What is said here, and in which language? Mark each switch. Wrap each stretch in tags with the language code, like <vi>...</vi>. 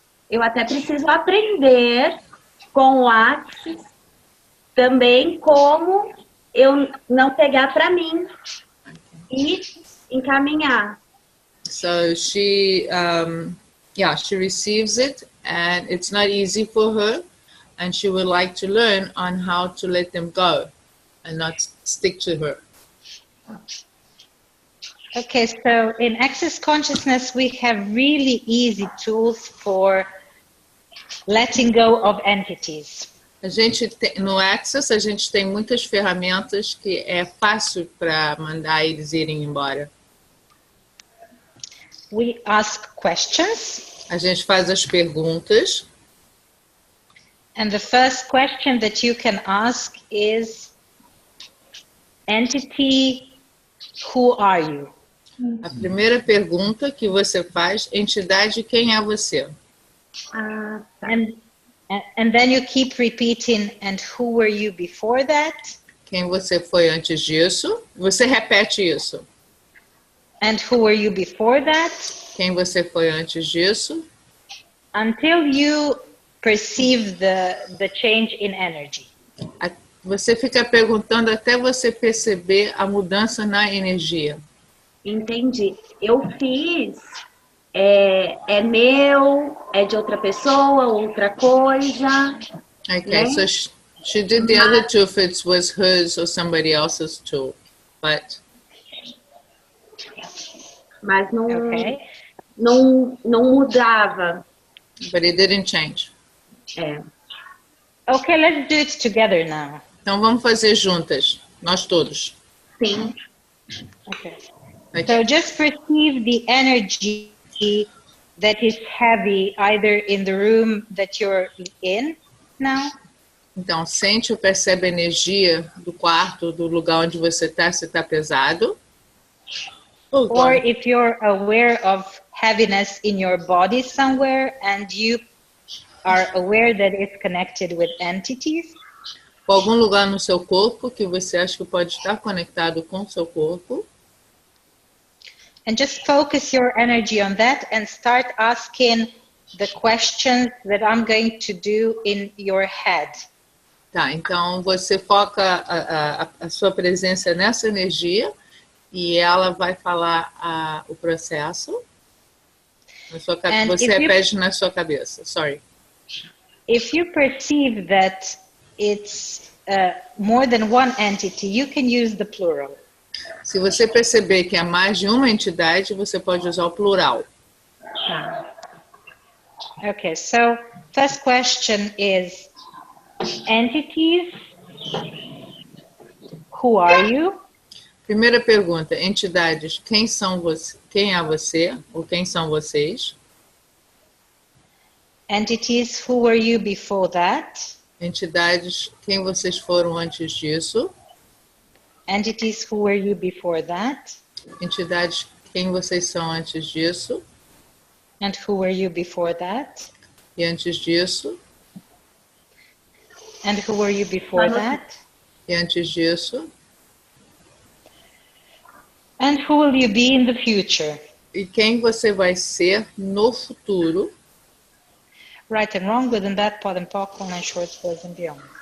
<pt>Eu até preciso aprender com o Axis também como eu não pegar para mim e encaminhar.</pt> <en>So she receives it, and it's not easy for her, and she would like to learn on how to let them go and not stick to her. Okay, so in Access Consciousness, we have really easy tools for letting go of entities.</en> <pt>No Access, a gente tem muitas ferramentas que é fácil para mandar eles irem embora.</pt> <en>We ask questions.</en> <pt>A gente faz as perguntas.</pt> <en>And the first question that you can ask is, entity, who are you?</en> <pt>A primeira pergunta que você faz, entidade, quem é você? Tá.</pt> <en>And then you keep repeating, and who were you before that?</en> <pt>Quem você foi antes disso? Você repete isso.</pt> <en>And who were you before that?</en> <pt>Quem você foi antes disso?</pt> <en>Until you perceive the change in energy.</en> <pt>Você fica perguntando até você perceber a mudança na energia. Entendi. Eu fiz, é meu, é de outra pessoa, outra coisa.</pt> <en>Okay,</en> <pt>né?</pt> <en>so she did the other two if it was hers or somebody else's tool, but</en> <pt>Mas não,</pt> <en>Okay.</en> <pt>não mudava.</pt> <en>but it didn't change. Okay, let's do it together now.</en> <pt>Então vamos fazer juntas, nós todos. Sim.</pt> <en>Okay. Okay. So just perceive the energy that is heavy either in the room that you're in now.</en> <pt>Então sente ou percebe a energia do quarto, do lugar onde você está, se está pesado.</pt> <en>Or if you're aware of heaviness in your body somewhere and you are aware that it's connected with entities.</en> <pt>Ou algum lugar no seu corpo que você acha que pode estar conectado com o seu corpo.</pt> <en>And just focus your energy on that and start asking the questions that I'm going to do in your head.</en> <pt>Tá, então você foca a sua presença nessa energia e ela vai falar o processo. Você repete na sua cabeça.</pt> <en>Sorry. If you perceive that it's more than one entity, you can use the plural.</en> <pt>Se você perceber que há mais de uma entidade, você pode usar o plural.</pt> <en>Okay, so first question is, entities, who are you?</en> <pt>Primeira pergunta, entidades, quem é você ou quem são vocês?</pt> <en>Entities, who were you before that?</en> <pt>Entidades, quem vocês foram antes disso?</pt> <en>Entities, who were you before that?</en> <pt>Entidades, quem vocês são antes disso?</pt> <en>And who were you before that?</en> <pt>E antes disso?</pt> <en>And who were you before that?</en> <pt>E antes disso?</pt> <en>And who will you be in the future?</en> <pt>E quem você vai ser no futuro? Right and wrong, good and bad, pod and poc, online shorts, boys and beyond.</pt>